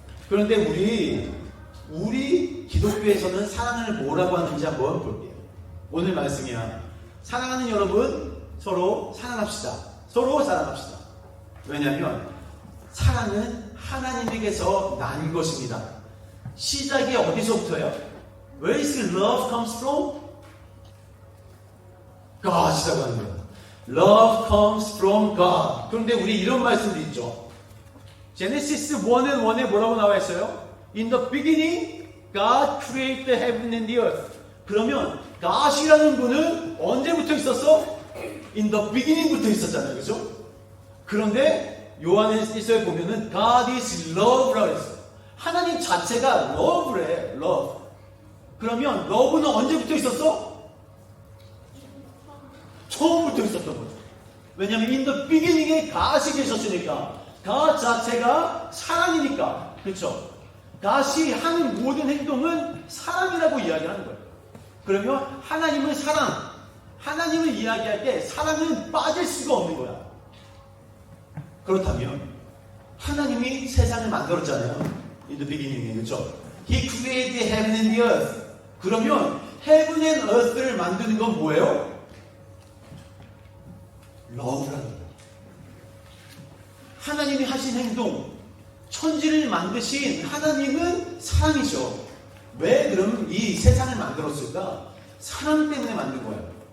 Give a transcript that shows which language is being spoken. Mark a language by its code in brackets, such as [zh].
[ko] 그런데 우리 기독교에서는 사랑을 뭐라고 하는지 한번 볼게요. 오늘 말씀이야. 사랑하는 여러분, 서로 사랑합시다. 서로 사랑합시다. 왜냐하면 사랑은 하나님에게서 난 것입니다. 시작이 어디서부터요? [en] Where is love comes from? [ko] God이라고 하는 거예요. [en] Love comes from God. [ko] 그런데 우리 이런 말씀도 있죠. 제네시스 1은 1에 뭐라고 나와 있어요? [en] In the beginning, God created the heaven and the earth. [ko] 그러면 God이라는 분은 언제부터 있었어? [en] In the beginning [ko] 부터 있었잖아요. 그죠? 그런데 요한일서에 보면은 [en] God is love [ko] 라고 했어요. 하나님 자체가 love래. [en] love. [ko] 그러면 love는 언제부터 있었어? 처음부터 있었던 거죠. 왜냐하면 [en] in the beginning [ko] 에 God이 계셨으니까 God 자체가 사랑이니까. 그렇죠? God이 하는 모든 행동은 사랑이라고 이야기하는 거예요. 그러면 하나님은 사랑. 하나님을 이야기할 때 사랑은 빠질 수가 없는 거야. 그렇다면 하나님이 세상을 만들었잖아요. [en] In the beginning [ko] 에. 그렇죠? [en] He created heaven and the earth. [ko] 그러면 [en] heaven and earth [ko] 를 만드는 건 뭐예요? love라는 거예요. 하나님이 하신 행동, 천지를 만드신 하나님은 사랑이죠. 왜 그럼 이 세상을 만들었을까? 사랑 때문에 만든 거예요.